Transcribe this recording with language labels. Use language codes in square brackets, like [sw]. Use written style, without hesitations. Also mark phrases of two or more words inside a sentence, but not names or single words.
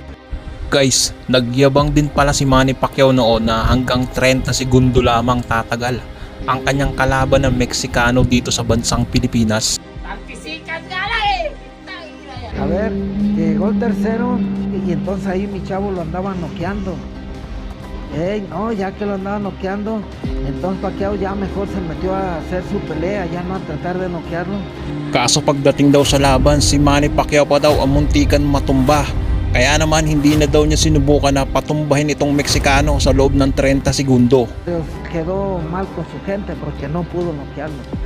[tl] Guys, nagyabang din pala si Manny Pacquiao noon na hanggang 30 segundo lamang tatagal ang kanyang kalaban ng Meksikano dito sa bansang Pilipinas. [es] A ver, llegó el tercero y entonces ahí mi chavo lo andaba noqueando. No, ya que lo andaba noqueando, entonces Pacquiao ya mejor se metió a hacer su pelea, ya no a tratar de noquearlo. [tl] Kaso pagdating daw sa laban, si Manny Pacquiao pa daw ang muntikan matumba. Kaya naman hindi na daw niya sinubukan na patumbahin itong Meksikano sa loob ng 30 segundo. [es] Quedó mal con su gente porque no pudo noquearlo.